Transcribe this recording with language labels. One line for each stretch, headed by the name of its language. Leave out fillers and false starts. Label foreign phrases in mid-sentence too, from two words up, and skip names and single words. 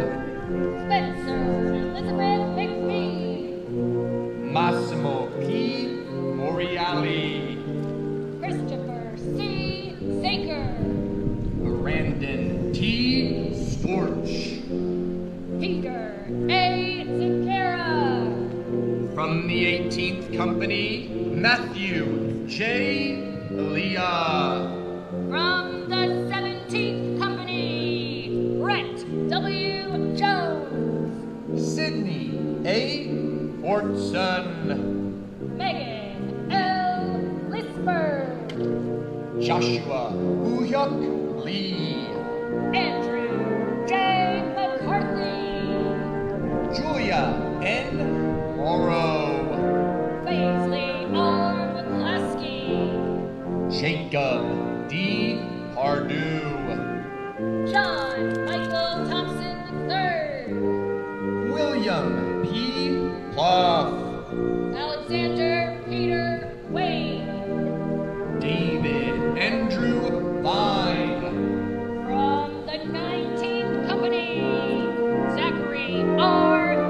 English: Spencer Elizabeth McPhee. Massimo P. Moriali. Christopher C. Saker. Brandon T. Scorch. Peter A. Zincara. From the 18th Company, Matthew J. Leah. From the 17th Company, Brett W. Jones. Sydney A. Fortson. Megan L. Lisper. Joshua Uyuk Lee. Andrew J. McCarthy. Julia N. Morrow. Paisley R. McClaskey. Jacob D. Pardue. John Michael Thompson III. William P. Pluff. Alexander Peter Wayne. David Andrew Vine. From the 19th Company, Zachary R.